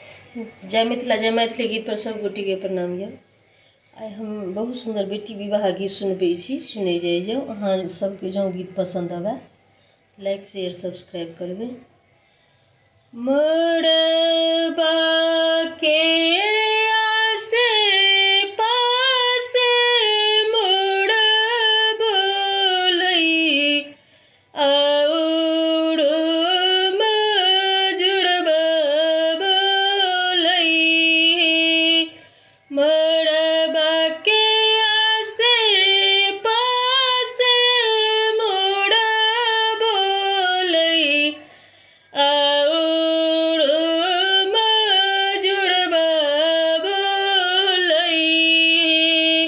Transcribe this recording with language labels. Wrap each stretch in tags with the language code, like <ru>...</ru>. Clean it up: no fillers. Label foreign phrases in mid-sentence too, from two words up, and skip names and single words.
<mai>जय मिथिला जय मैथिली गीत पर सब गोटी के प्रणाम यऽ। आइ हम बहुत सुंदर बेटी विवाह गीत सुनबै छी, सुनै जाइ जाओ। अहाँ सबके जँ गीत पसंद आवे</mai> <en>like share subscribe</en> <mai>करबै। मड़बा के आसे पासे मुड़ब लई और जुड़ब लई। मड़बा के आसे पासे मुड़ब लई और जुड़ब लई।</mai>